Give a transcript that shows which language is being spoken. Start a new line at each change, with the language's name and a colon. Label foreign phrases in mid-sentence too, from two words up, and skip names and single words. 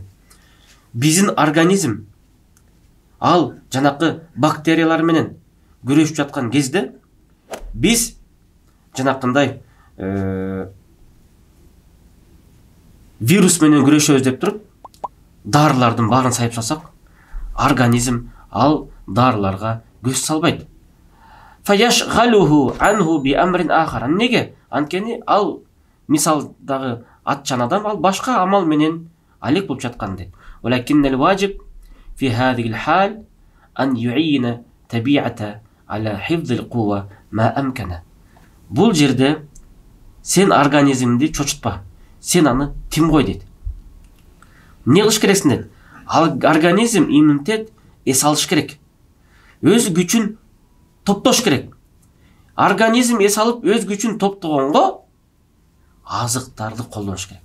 Kyrgyz: Биздин организм ал жанакы бактериялар менен күрөшүп жаткан кезде биз жанакындай вирус менен күрөшөбүз деп туруп дарылардын баарын сайып салсак, организм ал дарыларга көз салбайт.
Arabic: فيشغله عنه بأمر آخر.
Kyrgyz: Неге? Анткени ал мисалдагы атчан адам ал башка амал менен алек болуп жаткан дейт.
Arabic: ولكن الواجب في هذا الحال أن يعين الطبيعة على حفظ القوى ما أمكن.
Kyrgyz: Бул жерде сен организмди чочутпа. Сен аны тим кой дейт. Не кылыш керексиң дейт? Ал организм иммунитет эс алыш керек. Өз күчүн топтош керек. Организм эс алып өз күчүн топтогонго азыктарды колдоныш керек.